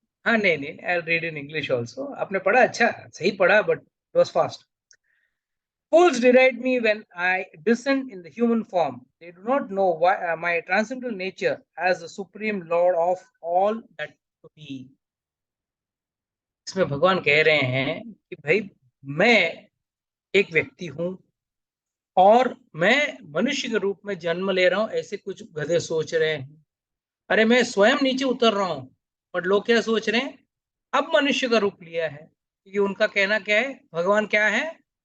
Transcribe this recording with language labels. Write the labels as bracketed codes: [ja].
[hi] हाँ, नहीं, [en] I'll read in English also. [hi] आपने पढ़ा, अच्छा सही पढ़ा, [en] but it was fast. Fools deride me when I descend in the human form. They do not know why my transcendental nature as the supreme lord of all that to be. [hi] इसमें भगवान कह रहे हैं कि भाई मैं एक व्यक्ति हूं और मैं मनुष्य के रूप में जन्म ले रहा हूं, ऐसे कुछ गधे सोच रहे हैं। अरे मैं स्वयं नीचे उतर रहा हूं, पर लोग क्या सोच रहे हैं? अब मनुष्य का रूप लिया है। क्योंकि उनका कहना क्या है? भगवान क्या है?